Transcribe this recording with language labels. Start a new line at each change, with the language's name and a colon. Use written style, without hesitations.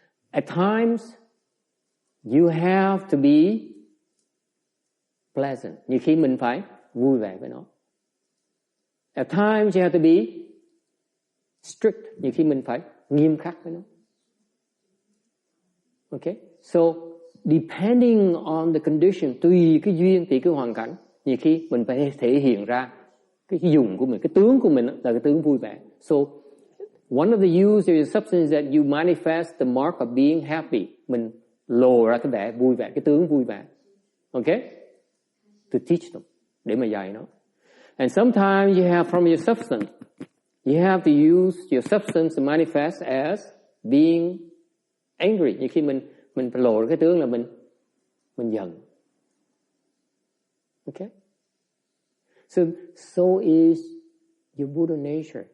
English: At times, you have to be pleasant.
Vietnamese: Nhiều khi mình phải vui vẻ với nó.
English: At times, you have to be strict.
Vietnamese: Nhiều khi mình phải nghiêm khắc với nó.
English: Okay? So, depending on the condition,
Vietnamese: tùy cái duyên, tùy cái hoàn cảnh, nhiều khi mình phải thể hiện ra cái dùng của mình, cái tướng của mình là cái tướng vui vẻ.
English: So, one of the use of your substance is that you manifest the mark of being happy.
Vietnamese: Mình lộ ra cái vẻ vui vẻ, cái tướng vui vẻ.
English: Okay? To teach them,
Vietnamese: để mà dạy nó.
English: And sometimes you have from your substance, you have to use your substance to manifest as being angry.
Vietnamese: Như khi mình phải lộ ra cái tướng là mình giận.
English: Okay? So is your Buddha nature.